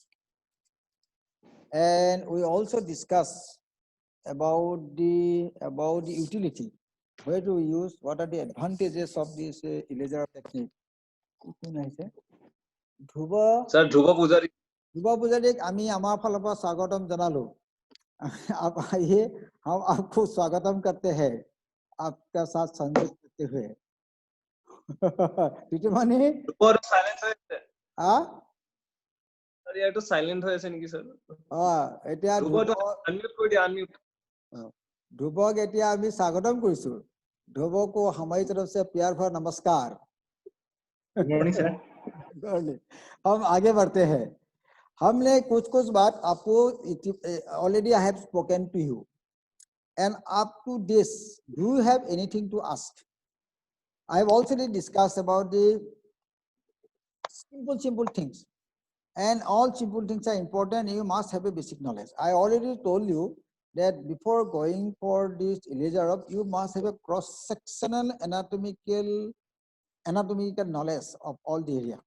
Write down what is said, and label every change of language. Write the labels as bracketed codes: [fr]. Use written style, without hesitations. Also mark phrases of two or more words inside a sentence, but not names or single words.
[en] And we also discussed about the utility, where to use, what are the advantages of this Elizarov technique. Sir, Dhruva Pujarik, [as] আমি আমার ফালৰ পৰা স্বাগতম জনালো। [hi] आप आइए, हम आपको स्वागतम करते हैं, आपका साथ संयोग करते हुए। [as] টিটুমণি [en] Sir, you have to silent [as] হৈ আছে নেকি [en] sir? [as] এতিয়া unmute কৰি দিয়া, unmute। ধ্ৰুৱক এতিয়া আমি স্বাগতম কৰিছো। [hi] ध्रुव को हमारी तरफ से प्यार भरा नमस्कार। [en] Good morning sir. [hi] हम आगे बढ़ते हैं। हमने कुछ बात आपको [en] already I have spoken to you, and up to this, do you have anything to ask? I have also discussed about the simple things, and all simple things are important. You must have a basic knowledge. I already told you that before going for this Elizarov, you must have a cross-sectional anatomical knowledge of all the area.